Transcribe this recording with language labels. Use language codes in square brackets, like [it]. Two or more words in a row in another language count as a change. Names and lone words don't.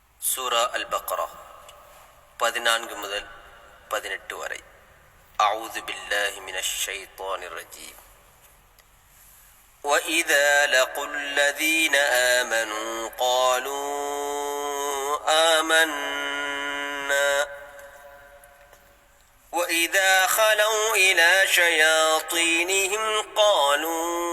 [ta] சூரா அல் பக்ரா 14 முதல் 18 வரை. [ar] أعوذ بالله من الشيطان الرجيم. وَإِذَا لَقُوا الَّذِينَ آمَنُوا قَالُوا آمَنَّا وَإِذَا خَلَوْا إِلَى شَيَاطِينِهِمْ قَالُوا